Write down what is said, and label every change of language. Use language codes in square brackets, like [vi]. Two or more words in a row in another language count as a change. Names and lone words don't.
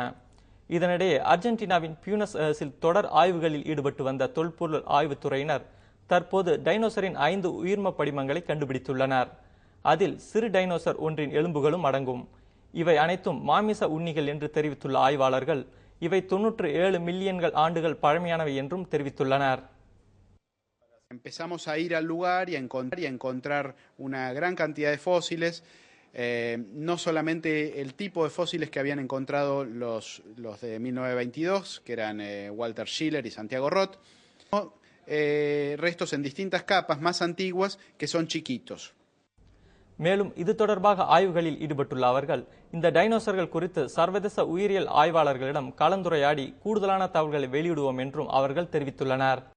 [ta] இதனிடையே அர்ஜென்டினாவின் பியூனஸ் ஏர்ஸில் தொடர் ஆய்வுகளில் ஈடுபட்டு வந்த தொல்பொருள் ஆய்வுத்துறையினர் தற்போது டைனோசரின் 5 உயிர்ம படிமங்களை கண்டுபிடித்துள்ளனர். அதில் சிறு டைனோசர் ஒன்றின் எலும்புகளும் அடங்கும். இவை அனைத்தும் மாமிச உண்ணிகள் என்று தெரிவித்துள்ள ஆய்வாளர்கள் இவை 97 மில்லியன்கள் ஆண்டுகள் பழமையானவை என்றும் தெரிவித்துள்ளனர். [es] Empezamos a ir al lugar y a encontrar una gran cantidad de fósiles, no solamente el tipo de fósiles que habían encontrado los de 1922, que eran Walter Schiller y Santiago Roth, sino restos en distintas capas más antiguas que son chiquitos. [ta] மேலும் இது தொடர்பாக ஆய்வுகளில் ஈடுபட்டுள்ள அவர்கள் இந்த டைனோசர்கள் குறித்து சர்வதேச உயிரியல் ஆய்வாளர்களிடம் கலந்துரையாடி கூடுதலான தகவல்களை வெளியிடுவோம் என்றும் அவர்கள் தெரிவித்துள்ளனர்.